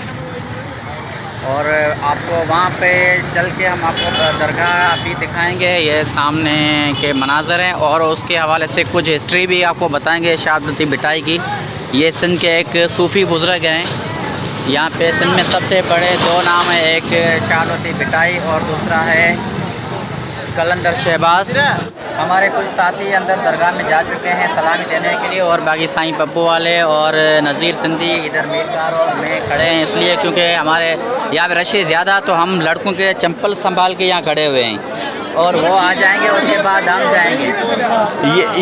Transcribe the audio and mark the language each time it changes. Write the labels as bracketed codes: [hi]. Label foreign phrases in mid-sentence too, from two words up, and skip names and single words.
[ur] اور آپ کو وہاں پہ چل کے ہم آپ کو درگاہ ابھی دکھائیں گے، یہ سامنے کے مناظر ہیں اور اس کے حوالے سے کچھ ہسٹری بھی آپ کو بتائیں گے شاہ عبداللطیف بھٹائی کی. یہ سندھ کے ایک صوفی بزرگ ہیں. یہاں پہ سندھ میں سب سے بڑے دو نام ہیں، ایک شاہ عبداللطیف بھٹائی اور دوسرا ہے قلندر شہباز. ہمارے کچھ ساتھی اندر درگاہ میں جا چکے ہیں سلامی دینے کے لیے اور باقی سائیں پپو والے اور نذیر سندھی ادھر میرکار اور میں کھڑے ہیں، اس لیے کیونکہ ہمارے یہاں پہ رشی زیادہ تو ہم لڑکوں کے چپل سنبھال کے یہاں کھڑے ہوئے ہیں اور وہ آ جائیں گے اس کے بعد ہم جائیں گے.